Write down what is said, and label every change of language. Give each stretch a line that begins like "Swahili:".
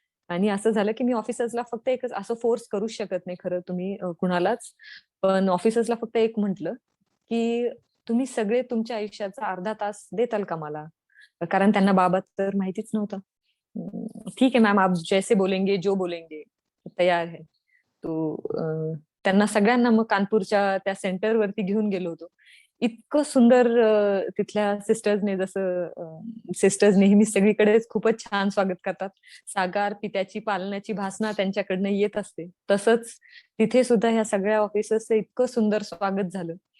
Marathi: आणि असं झालं की मी ऑफिसर्सला फक्त एकच, असं फोर्स करूच शकत नाही खरं तुम्ही कुणालाच. पण ऑफिसर्सला फक्त एक म्हटलं की तुम्ही सगळे तुमच्या आयुष्याचा अर्धा तास देताल का मला? कारण त्यांना बाबा तर माहितीच नव्हतं.
Hindi: ठीक है मैम, आप जैसे बोलेंगे, जो बोलेंगे, तयार है.
Marathi: तो त्यांना सगळ्यांना मग कानपूरच्या त्या सेंटरवरती घेऊन गेलो होतो. इतकं सुंदर तिथल्या सिस्टर्सने, जसं सिस्टर्स नेहमी सगळीकडेच खूपच छान स्वागत करतात. साकार पित्याची पालनाची भासना त्यांच्याकडनं येत असते. तसंच तिथे सुद्धा ह्या सगळ्या ऑफिसर्सचं इतकं सुंदर स्वागत झालं.